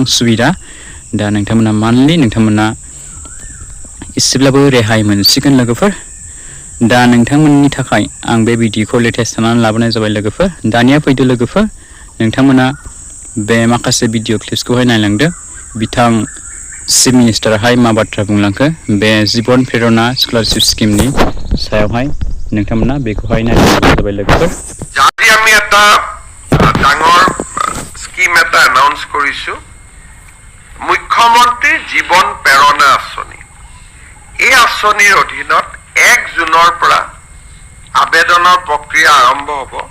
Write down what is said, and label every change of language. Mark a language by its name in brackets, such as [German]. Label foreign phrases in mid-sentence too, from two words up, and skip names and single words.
[Bodo] सुबिदा दा नोंथांमोना मान्थलि नोंथांमोना एसेब्लाबो रेहाय मोनसिगोन लोगोफोर दा नोंथांमोननि थाखाय आं बे भिडिअखौ लेटेस्ट खालामनानै लाबोनाय जाबाय लोगोफोर दानिया फैदो लोगोफोर नोंथांमोना बे माखासे [English] video clips [Bodo] नायलांदो बिथां [English] chief minister [Bodo] मा बाथ्रा बुंलांखो बे जीवन प्रेरणा स्कलारशिप स्किमनि सायावहाय नोंथांमोना बेखौहाय नायलांनो जाबाय लोगोफोर [Assamese] আজি আমি এটা ডাঙৰ স্কিম এটা এনাউন্স কৰিছো মুখ্যমন্ত্ৰী জীवन প্ৰেৰণা আঁচনি এই আঁচনিৰ অধীনত 1 জুনৰ পৰা আবেদনৰ প্ৰক্ৰিয়া আৰম্ভ হ'ব